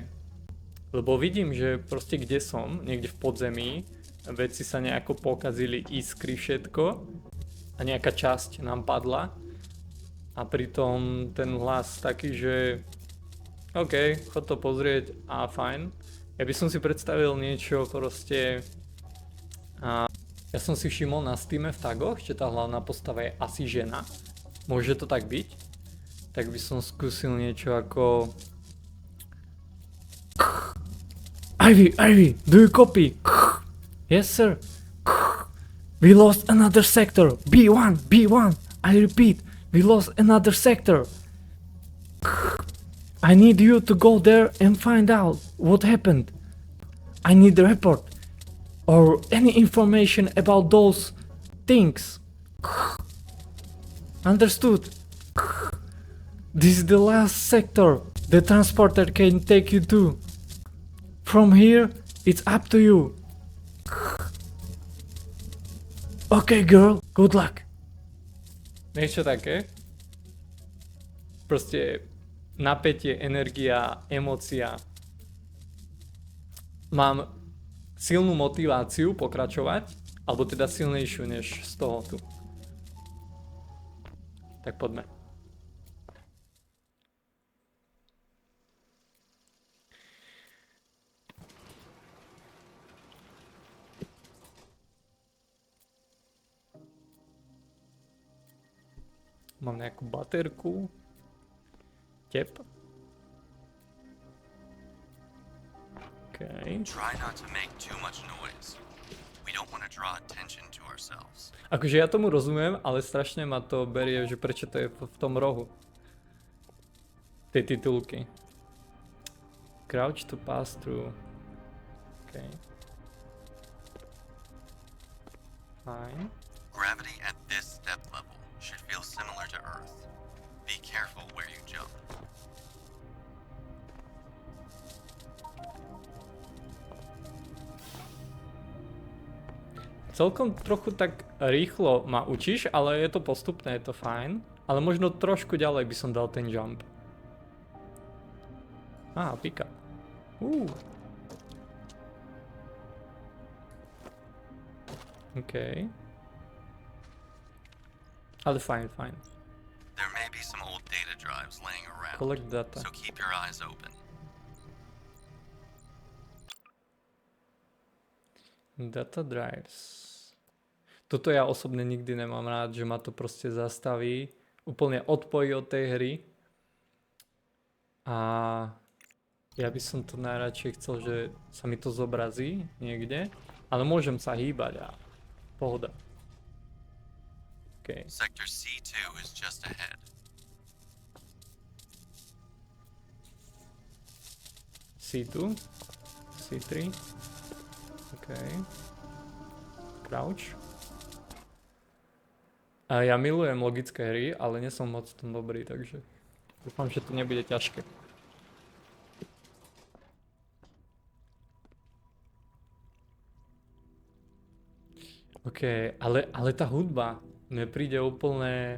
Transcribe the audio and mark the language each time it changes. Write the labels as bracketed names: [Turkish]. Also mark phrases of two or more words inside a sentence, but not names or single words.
[Slovak] Lebo vidím, že proste kde som, niekde v podzemí, veci sa nejako pokazili, iskry všetko a nejaká časť nám padla a pritom ten hlas taký, že OK, chod to pozrieť a fajn. Ja by som si predstavil niečo proste ja som si všimol na Steame v tagoch, že tá hlavná postava je asi žena. Môže to tak byť? Tak by som skúsil niečo ako Ivy, [English] do you copy? Yes sir. We lost another sector. B1. I repeat, we lost another sector. I need you to go there and find out what happened. I need a report or any information about those things. Understood? This is the last sector the transporter can take you to. From here, it's up to you. Okay girl, good luck. [Slovak] Niečo také. Proste napätie, energia, emócia. Mám silnú motiváciu pokračovať, alebo teda silnejšiu než z toho tu. Tak poďme. Mám nejakú baterku. Tep. [English] Okay. Try not to make too much noise. We don't want to draw attention to ourselves. [Slovak] Akože ja tomu rozumiem, ale strašne ma to berie, že prečo to je v tom rohu. Tej titulky. [English] Crouch to pass through. Okay. Fine. Gravity at this depth level should feel similar to Earth. Be careful where you jump. [Slovak] Celkom trochu tak rýchlo ma učíš, ale je to postupné, je to fajn. Ale možno trošku ďalej by som dal ten jump. Pika. OK. Ale fajn. [English] There may be some old data drives laying around, Collect data. so keep your eyes open. Data drives. [Slovak] Toto ja osobne nikdy nemám rád, že ma to proste zastaví, úplne odpojí od tej hry. A ja by som to najradšej chcel, že sa mi to zobrazí niekde, ale môžem sa hýbať a pohoda. [English] Okay. Sector C2 is just ahead. C2, C3, OK. Crouch. [Slovak] A ja milujem logické hry, ale nie som moc v tom dobrý, takže dúfam, že to nebude ťažké. OK, ale tá hudba mne príde úplne...